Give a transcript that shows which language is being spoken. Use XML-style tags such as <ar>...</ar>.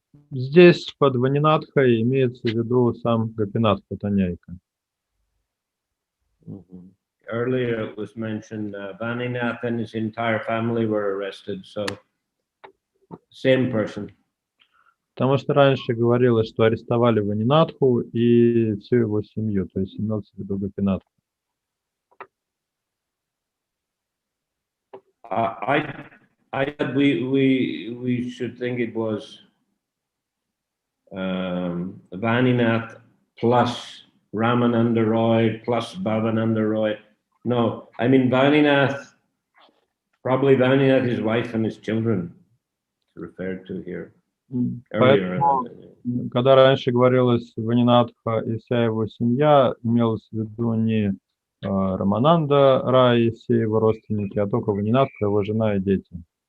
<ru>Здесь под Ванинатхой имеется в виду сам Гопинатх Паттанаяки.</ru> <en>Earlier it was mentioned Vaninath and his entire family were arrested, so same person.</en> <ru>Потому что раньше говорилось, что арестовали Ванинатху и всю его семью, то есть имелся в виду Гопинатха.</ru> <en>I thought we should think it was Vaninath plus Ramananda Roy plus Bhavananda Roy. No, I mean Vaninath, probably Vaninath, his wife and his children, referred to here.</en> <ru>Поэтому, когда раньше говорилось Ванинатха и вся его семья, имелось в виду не Рамананда Рай и все его родственники, а только Ванинатха, его жена и дети.</ru>